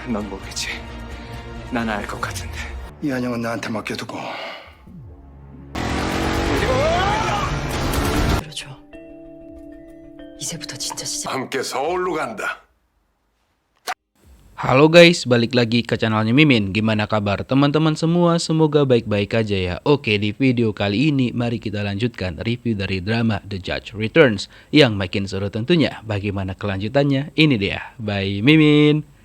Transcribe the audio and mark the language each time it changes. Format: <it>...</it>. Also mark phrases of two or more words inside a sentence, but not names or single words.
<ko>넌 모르겠지. 난 알 것 같은데. 이한영은 나한테 맡겨두고 들어줘. 이제부터 진짜 시작. 함께 서울로 간다.</ko> <id>Halo guys, balik lagi ke channelnya Mimin. Gimana kabar teman-teman semua? Semoga baik-baik aja ya. Oke, di video kali ini mari kita lanjutkan review dari drama The Judge Returns. Yang makin seru tentunya. Bagaimana kelanjutannya? Ini dia, by Mimin.</id>